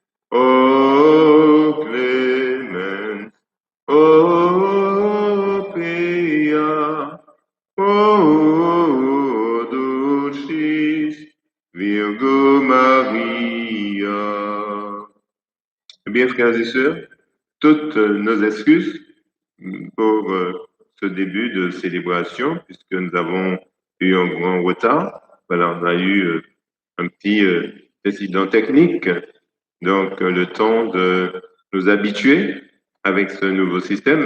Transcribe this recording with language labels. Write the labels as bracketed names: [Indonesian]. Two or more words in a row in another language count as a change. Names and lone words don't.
[Latin] O clemens, o pia, o dulcis Virgo Maria. [French] Bien, frères et sœurs, toutes nos excuses pour ce début de célébration, puisque nous avons eu un grand retard. Voilà, on a eu un petit incident technique. Donc, le temps de nous habituer avec ce nouveau système.